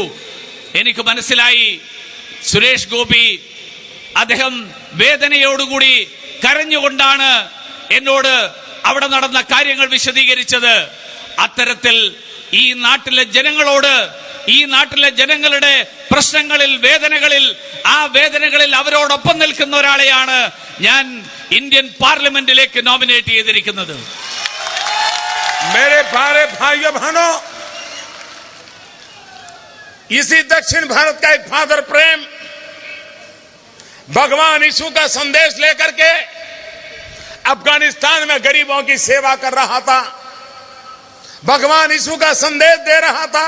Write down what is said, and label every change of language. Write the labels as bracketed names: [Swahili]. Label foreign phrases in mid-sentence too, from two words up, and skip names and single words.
[Malayalam] എനിക്ക് മനസ്സിലായി സുരേഷ് ഗോപി അദ്ദേഹം വേദനയോടുകൂടി കരഞ്ഞുകൊണ്ടാണ് എന്നോട് അവിടെ നടന്ന കാര്യങ്ങൾ വിശദീകരിച്ചത്. അത്തരത്തിൽ ഈ നാട്ടിലെ ജനങ്ങളോട്, ഈ നാട്ടിലെ ജനങ്ങളുടെ പ്രശ്നങ്ങളിൽ, വേദനകളിൽ, ആ വേദനകളിൽ അവരോടൊപ്പം നിൽക്കുന്ന ഒരാളെയാണ് ഞാൻ ഇന്ത്യൻ പാർലമെന്റിലേക്ക് നോമിനേറ്റ് ചെയ്തിരിക്കുന്നത്. [Hindi] मेरे प्यारे भाइयों बहनों, इसी दक्षिण भारत का एक फादर प्रेम भगवान यीशु का संदेश लेकर के अफगानिस्तान में गरीबों की सेवा कर रहा था, भगवान यीशु का संदेश दे रहा था।